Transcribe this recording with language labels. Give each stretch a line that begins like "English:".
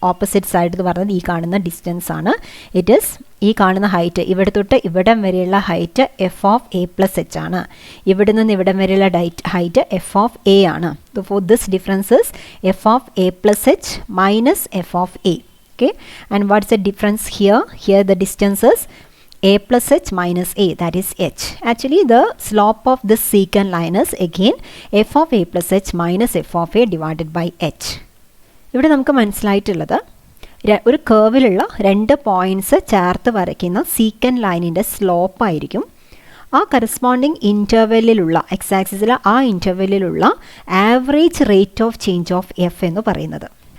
Malayalam: Opposite side എന്ന് പറയുന്നത് ഈ കാണുന്ന ഡിസ്റ്റൻസ് ആണ്. ഇറ്റ് ഇസ് ഈ കാണുന്ന ഹൈറ്റ്, ഇവിടെ തൊട്ട് ഇവിടം വരെയുള്ള height F of A plus H ആണ്. ഇവിടെ നിന്ന് ഇവിടം വരെയുള്ള ഹൈറ്റ് എഫ് ഓഫ് എ ആണ്.
English: for this differences f of a
Malayalam: plus H minus F of A.
English: Okay, and what's the difference here? Here the distance is a plus h minus a, that is h. Actually the slope of this secant line is again f of a plus h minus f of a divided by h.
Malayalam: ഇവിടെ നമുക്ക് മനസ്സിലായിട്ടുള്ളത് ഒരു കേർവിലുള്ള രണ്ട് points ചേർത്ത് വരയ്ക്കുന്ന സീക്കൻറ്റ് ലൈനിൻ്റെ slope ആയിരിക്കും ആ corresponding ഇൻ്റർവെല്ലിലുള്ള X ആക്സിസിലെ ആ ഇൻ്റർവെല്ലിലുള്ള average rate of change of F എന്ന് പറയുന്നത്.